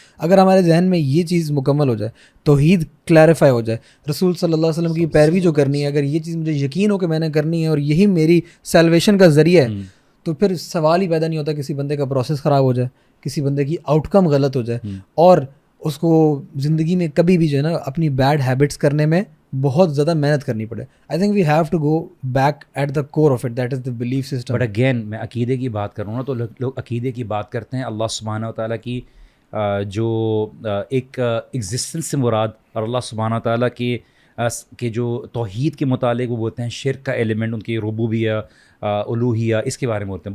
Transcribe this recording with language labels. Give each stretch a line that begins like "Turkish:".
Urdu: اگر ہمارے ذہن میں یہ چیز مکمل ہو جائے, توحید کلیریفائی ہو جائے, رسول صلی اللہ علیہ وسلم کی پیروی جو کرنی ہے, اگر یہ چیز مجھے یقین ہو کہ میں نے کرنی ہے اور یہی میری سیلویشن کا ذریعہ ہے, تو پھر سوال ہی پیدا نہیں ہوتا کسی بندے کا پروسیس خراب ہو جائے, کسی بندے کی آؤٹ کم غلط ہو جائے, اور اس کو زندگی میں کبھی بھی جو ہے نا اپنی بیڈ ہیبٹس کرنے میں بہت زیادہ محنت کرنی پڑے.
English: I think we have to go back at the core of it, that is the belief system.
Urdu: But again میں عقیدے کی بات کروں نا تو لوگ عقیدے کی بات کرتے ہیں اللہ سبحانہ تعالیٰ کی جو ایک ایگزسٹنس سے مراد, اور اللہ سبحانہ تعالیٰ کے جو توحید کے متعلق وہ بولتے ہیں شرک کا ایلیمنٹ, ان کی ربوبیہ الوہیہ, اس کے بارے میں بولتے ہیں.